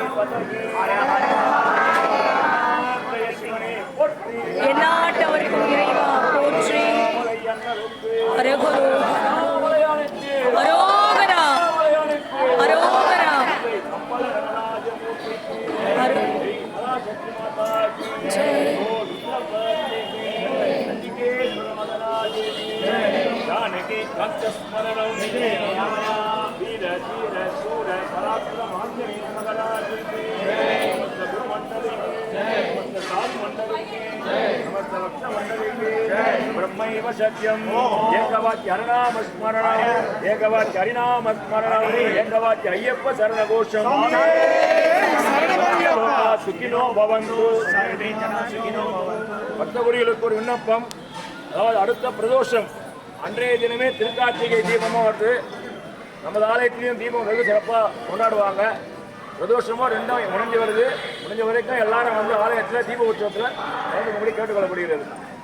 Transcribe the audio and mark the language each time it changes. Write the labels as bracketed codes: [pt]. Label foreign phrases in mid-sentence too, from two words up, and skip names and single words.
[ta] எல்லாட்டவருக்கும் இறைவா போற்றி. அரகுரு அரோகரா அரோகரா [sa] जानकी कंठ स्मरणं वीर धीर शूर पराक्रम आंजनेय महाराज की समस्त गुरु मंडली समस्त साधु मंडली समस्त भक्त मंडली ब्रह्मैव सत्यम् एकवाक्य हरिनाम स्मरणम् एकवाक्य हरिनाम स्मरणम् एकवाक्य अय्यप्प शरण घोषम् सुखिनो भवन्तु सर्वे जना सुखिनो भवन्तु. [ta] பக்தகுடிகளுக்கு ஒரு விண்ணப்பம். அதாவது அடுத்த பிரதோஷம் அன்றைய தினமே திருக்கார்த்திகை தீபமாக வருது. நமது ஆலயத்திலையும் தீபம் வெகு சிறப்பாக கொண்டாடுவாங்க. பிரதோஷமும் ரெண்டும் முடிஞ்சு வருது. முடிஞ்ச வரைக்கும் எல்லாரும் வந்து ஆலயத்தில் தீப உற்சவத்தில் கலந்துக்கும்படி கேட்டுக்கொள்ளப்படுகிறது.